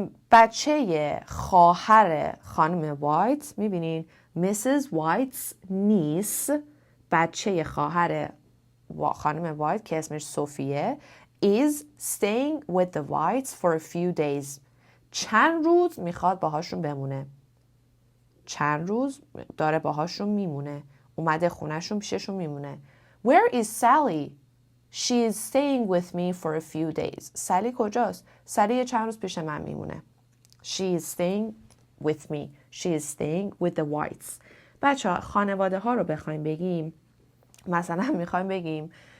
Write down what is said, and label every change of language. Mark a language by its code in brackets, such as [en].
[fa] بچه خواهر خانم وایت، میبینین Mrs. [en] White's niece، [fa] بچه خواهر خانم وایت که اسمش صوفیه، [en] is staying with the Whites for a few days. [fa] چند روز میخواد باهاشون بمونه. چند روز داره باهاشون میمونه. اومده خونهشون پیششون میمونه. [en] Where is Sally? She is staying with me for a few days. [fa] سالی کجاست؟ سالی چند روز پیش من میمونه. [en] She is staying with me. She is staying with the Whites. [fa] بچه ها خانواده ها رو بخوایم بگیم، مثلا میخوایم بگیم